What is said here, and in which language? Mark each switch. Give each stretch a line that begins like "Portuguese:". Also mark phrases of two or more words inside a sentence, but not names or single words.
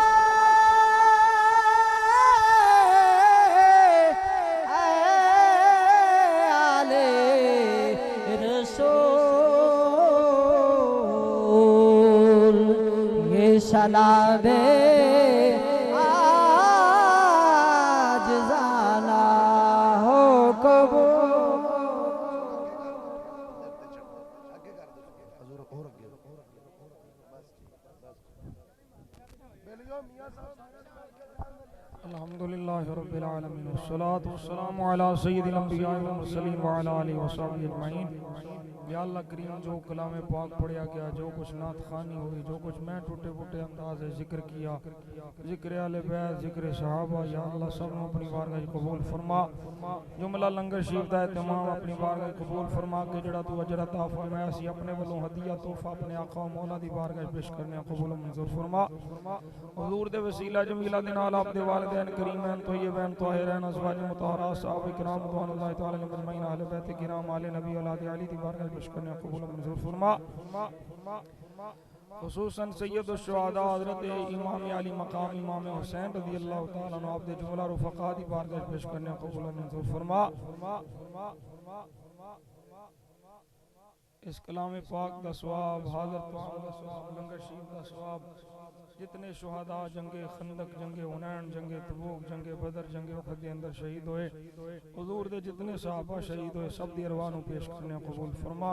Urdu: آل رسول یہ سلام آج جانا ہو قبول
Arabic: الحمد لله رب العالمين والصلاة والسلام على سيد الأنبياء والمرسلين وعلى آله وصحبه أجمعين يا الله كريم
Punjabi: جو کلام پاک پڑھیا گیا، جو کچھ نعت خوانی ہوئی، جو کچھ میں ٹوٹے پھوٹے انداز سے ذکر کیا، ذکر آل بیت، ذکر صحابہ، یا اللہ سب اپنی بارگاہ قبول فرما. جملہ لنگر شریف دا تمام اپنی بارگاہ قبول فرما کے جیہڑا تو اجر عطا فرمایا سی اپنے والوں ہدیہ تحفہ اپنے آقا مولا دی بارگاہ پیش کرنے قبول منظور فرما. حضور دے وسیلہ جمیلہ دے نال آپ دے والدین کریمین طیبین طاہرین ازواج مطہرہ صحابہ کرام
Arabic: رضي الله تعالى عنهم أجمعين
Punjabi: اہل بیت کرام آل نبی اولاد علی دی بارگاہ پیش کرنے قبول منظور فرما. خصوصاً سید شہدا حضرت امام عالی مقام امام حسین
Arabic: رضي الله تعالى عنه
Punjabi: آپ دے جملہ رفقا دی بارگاہ پیش کرنے قبول منظور فرما. اس کلام پاک دا ثواب، حاضر طعام دا ثواب، لنگر شریف دا ثواب، جتنے شہدا جنگ خندق، جنگ حنین، جنگ تبوک، جنگ بدر، جنگ احد کے اندر شہید ہوئے، حضور دے جتنے صحابہ شہید ہوئے سب دی ارواح نوں پیش کرنے قبول فرما.